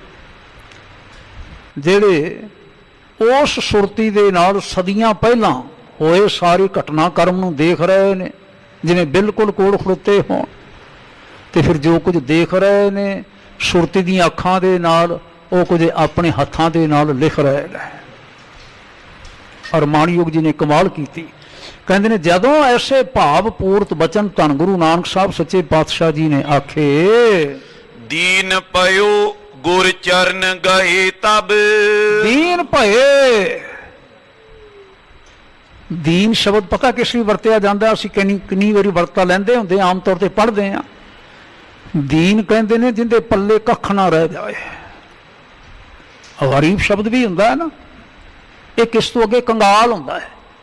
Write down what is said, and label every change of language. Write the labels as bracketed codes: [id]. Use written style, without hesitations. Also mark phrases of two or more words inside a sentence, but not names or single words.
[pa] ਜਿਹੜੇ ਉਸ ਸੁਰਤੀ ਦੇ ਨਾਲ ਸਦੀਆਂ ਪਹਿਲਾਂ ਹੋਏ ਸਾਰੇ ਘਟਨਾਕ੍ਰਮ ਨੂੰ ਦੇਖ ਰਹੇ ਨੇ, ਜਿਵੇਂ ਬਿਲਕੁਲ ਕੋਲ ਖੜੋਤੇ ਹੋਣ, ਤੇ ਫਿਰ ਜੋ ਕੁਝ ਦੇਖ ਰਹੇ ਨੇ ਸੁਰਤੀ ਦੀਆਂ ਅੱਖਾਂ ਦੇ ਨਾਲ ਉਹ ਕੁਝ ਆਪਣੇ ਹੱਥਾਂ ਦੇ ਨਾਲ ਲਿਖ ਰਹੇ ਨੇ। ਔਰ ਮਾਣਯੋਗ ਜੀ ਨੇ ਕਮਾਲ ਕੀਤੀ, ਕਹਿੰਦੇ ਨੇ ਜਦੋਂ ਐਸੇ ਭਾਵ ਪੂਰਤ ਬਚਨ ਧੰਨ ਗੁਰੂ ਨਾਨਕ ਸਾਹਿਬ ਸੱਚੇ ਪਾਤਸ਼ਾਹ ਜੀ ਨੇ ਆਖੇ, [bra] दीन पयो गुर चरण गए तब। दीन भए। [pa] ਦੀਨ ਸ਼ਬਦ ਪਤਾ ਕਿਸ ਲਈ ਵਰਤਿਆ ਜਾਂਦਾ, ਅਸੀਂ ਕਿੰਨੀ ਵਾਰੀ ਵਰਤਾ ਲੈਂਦੇ ਹੁੰਦੇ, ਆਮ ਤੌਰ ਤੇ ਪੜ੍ਹਦੇ ਆ। ਦੀਨ ਕਹਿੰਦੇ ਨੇ ਜਿੰਦੇ ਪੱਲੇ ਕੱਖ ਨਾ ਰਹਿ ਜਾਏ। ਗਰੀਬ ਸ਼ਬਦ ਵੀ ਹੁੰਦਾ ਹੈ ਨਾ, ਇਹ ਕਿਸ ਤੋਂ ਅੱਗੇ ਕੰਗਾਲ ਹੁੰਦਾ ਹੈ।